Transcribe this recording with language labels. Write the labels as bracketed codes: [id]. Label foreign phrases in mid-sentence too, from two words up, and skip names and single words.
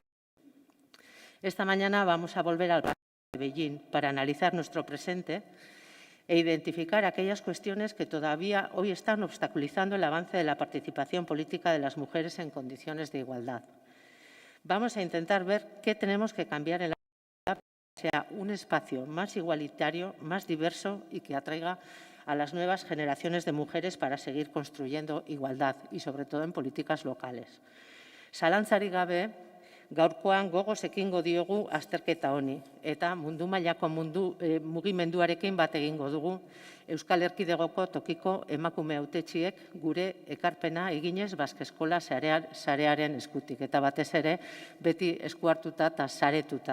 [es] Esta mañana vamos a volver al de Beijing para analizar nuestro presente e identificar aquellas cuestiones que todavía hoy están obstaculizando el avance de la participación política de las mujeres en condiciones de igualdad. Vamos a intentar ver qué tenemos que cambiar en la sociedad para que sea un espacio más igualitario, más diverso y que atraiga a las nuevas generaciones de mujeres para seguir construyendo igualdad y sobre todo en políticas locales. [eu] Zalantzarik gabe, gaurkoan gogoz ekingo diogu azterketa honi eta mundu mailako mugimenduarekin bat egingo dugu Euskal Erkidegoko tokiko emakume hautetsiek gure ekarpena eginez Baske Eskola sarearen eskutik eta batez ere beti esku hartuta eta saretuta.